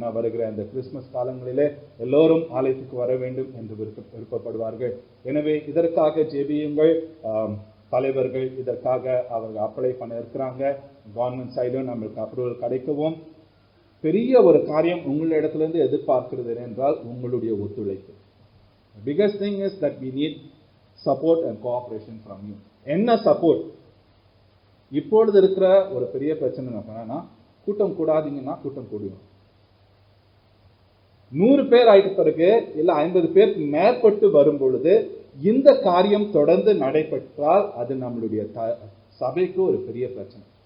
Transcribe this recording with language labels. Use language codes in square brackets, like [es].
[ta] என வருகிற இந்த கிறிஸ்துமஸ் காலங்களிலே எல்லோரும் ஆலயத்துக்கு வர வேண்டும் என்று விருப்பப்படுவார்கள். எனவே இதற்காக ஜெபியுங்கள். தலைவர்கள் இதற்காக அவர்கள் அப்ளை பண்ண இருக்கிறாங்க. கவர்மெண்ட் சைடும் நம்மளுக்கு அப்ரூவல் கிடைக்கவும் பெரிய ஒரு காரியம் உங்களிடத்திலிருந்து எதிர்பார்க்கிறது என்றால் உங்களுடைய ஒத்துழைப்பு. [en] Biggest thing is that we need support and cooperation from you. [ta] என்ன சப்போர்ட்? இப்பொழுது இருக்கிற ஒரு பெரிய பிரச்சனை என்னன்னா, கூட்டம் கூடாதீங்கன்னா கூட்டம் கூடுவோம். 100 பேர் ஆயிட்ட பிறகு இல்ல 50 பேருக்கு மேற்பட்டு வரும் பொழுது இந்த காரியம் தொடர்ந்து நடைபெற்றால் அது நம்மளுடைய சபைக்கு ஒரு பெரிய பிரச்சனை.